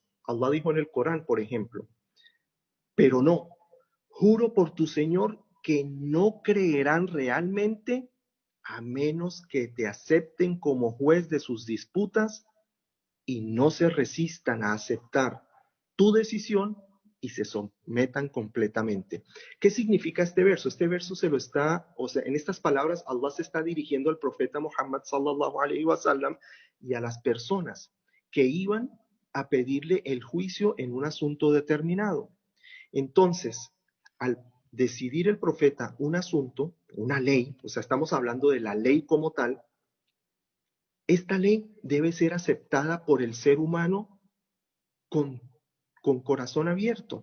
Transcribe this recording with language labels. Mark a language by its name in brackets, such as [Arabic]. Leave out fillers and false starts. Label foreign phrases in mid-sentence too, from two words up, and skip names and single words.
[Spanish] Allah dijo en el Corán, por ejemplo, pero no, juro por tu Señor que no creerán realmente a menos que te acepten como juez de sus disputas y no se resistan a aceptar tu decisión y se sometan completamente. ¿Qué significa este verso? Este verso se lo está, o sea, en estas palabras Allah se está dirigiendo al profeta Muhammad [Arabic] صلى الله عليه وسلم [Spanish] y a las personas que iban a pedirle el juicio en un asunto determinado. Entonces, al decidir el profeta un asunto, una ley, o sea, estamos hablando de la ley como tal, esta ley debe ser aceptada por el ser humano con, con corazón abierto.